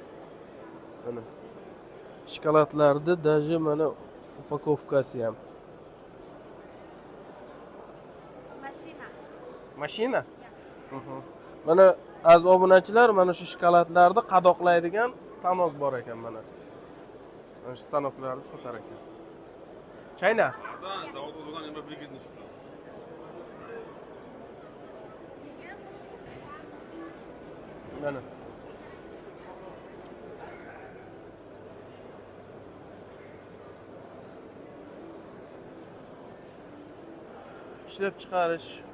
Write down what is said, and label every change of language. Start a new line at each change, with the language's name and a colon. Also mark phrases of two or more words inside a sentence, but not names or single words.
Uzbek: Mana shokoladlarni даже mana upakovkasi ham. Mashina? Mana az obunachilar, mana shu shokoladlarni qadoqlaydigan stanok bor ekan mana. Mana shu stanoklarni sotar ekan.
English: China?
Russian: Да, завод Луган им выгодно.
Uzbek: Mana. Ishlab chiqarish.